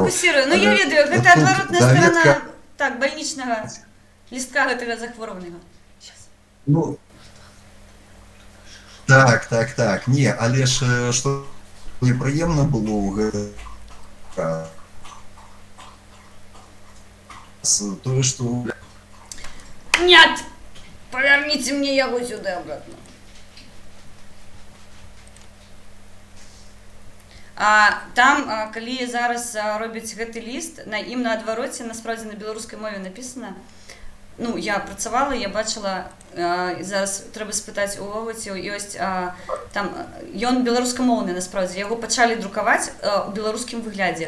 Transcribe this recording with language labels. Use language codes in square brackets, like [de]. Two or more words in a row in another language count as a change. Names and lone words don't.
[be] Не фокусирую, ну, я ведаю, гэта адваротная сторона, так, бальнічнага лістка гэтага захворванага. Ну, так, не, але ж, што непрыемна было ў гэта, тое, што... [ru] Нет! Поверните мне яго сюды обратно. [be] Там, калі зараз робяць гэты ліст, на ім на адвароце, насправді на беларускай мове напісана, ну, я працавала, я бачыла, зараз трэба спытаць у Воваці, ёсць, там, ён беларускамоўны, насправді, яго пачалі друкаваць у беларускім выглядзе.